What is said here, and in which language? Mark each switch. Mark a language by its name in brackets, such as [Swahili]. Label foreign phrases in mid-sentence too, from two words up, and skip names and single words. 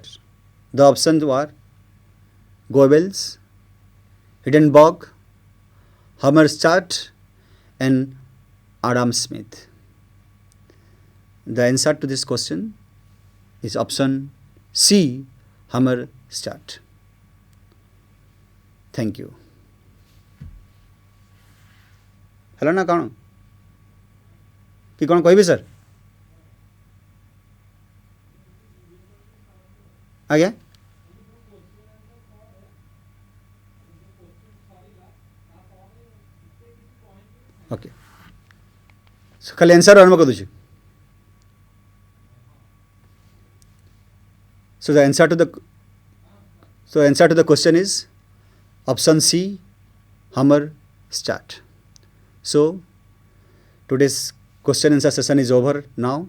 [English] The options were Goebbels, Hindenburg, Hammerstadt and Adam Smith. The answer to this question is option C, Hammerstadt. Thank you. Hello [Odia] na kaଣ କି କ'ଣ କହିବେ ସାର୍? ଆଜ୍ଞା, ଓକେ, ଖାଲି ଆନ୍ସର୍ ଆରମ୍ଭ କରିଦେଉଛି. [English] So the answer to the question is option C, Hammerstadt. So today's question answer session is over now.